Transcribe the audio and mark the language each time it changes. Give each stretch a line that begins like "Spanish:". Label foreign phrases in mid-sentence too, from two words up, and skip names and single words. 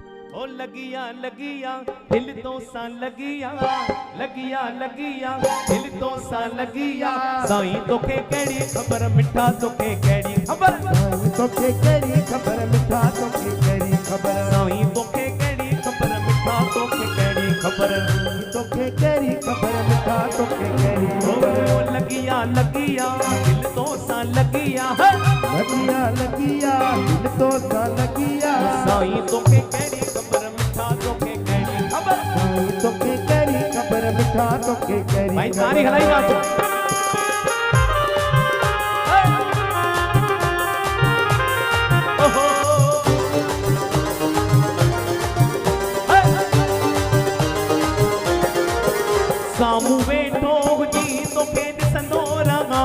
Punjabi: ओ लगिया लगिया दिल तो सा लगिया, लगिया लगिया दिल तो सा लगिया।
Sindhi: साईं तोखे केड़ी खबर मिठा तोखे केड़ी खबर, साईं तोखे केड़ी खबर मिठा तोखे केड़ी खबर, साईं तोखे केड़ी खबर मिठा तोखे केड़ी खबर, तोखे केड़ी खबर मिठा तोखे केड़ी खबर।
Punjabi: ओ लगिया लगिया दिल तो सा लगिया, लगिया लगिया दिल तो सा लगिया।
Sindhi: साईं तोखे केड़ी खबर मिठा तोखे केड़ी खबर, साईं तोखे केड़ी खबर मिठा तोखे केड़ी। भाई तारी हलाई ना सामू वेठो हुजी तोखे ॾिसंदो रहा,